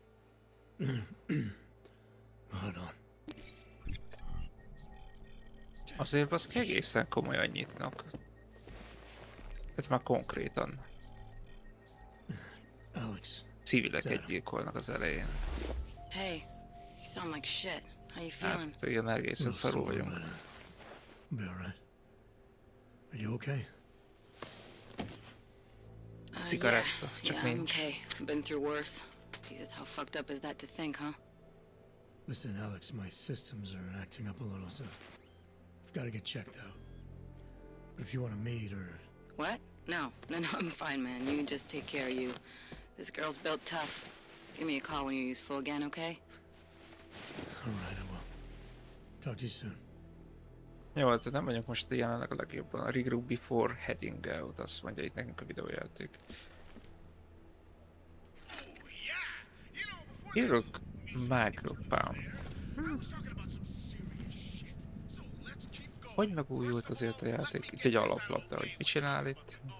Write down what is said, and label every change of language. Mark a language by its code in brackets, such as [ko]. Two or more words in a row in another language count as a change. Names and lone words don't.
[en] Hold on. [hu] Azért az egészen komolyan nyitnak. Tehát már konkrétan. Alex. Civileket gyilkolnak az elején. [en] Hey, you sound like shit. How you feeling? [hu] Hát ilyen egészen szarul vagyunk. [en] Be alright. Are you okay? [hu] Cigaretta, csak yeah, nincs. [en] I'm okay. I've been through worse. Jesus, how fucked up is that to think, huh? Listen, Alex, my systems are acting up a little, so I've got to get checked out. But if you want to meet or... What? No, I'm fine, man. You just take care of you. This girl's built tough. Give me a call when you're useful again, okay? All right, I will. Talk to you soon. [hu] Jó, hát nem vagyunk most jelenleg a legjobban. [en] A regroup before heading out, [hu] azt mondja itt nekünk a videójáték. Írok Magnopám. Hogy megújult azért a játék? Itt egy alaplap, de hogy mit csinál itt?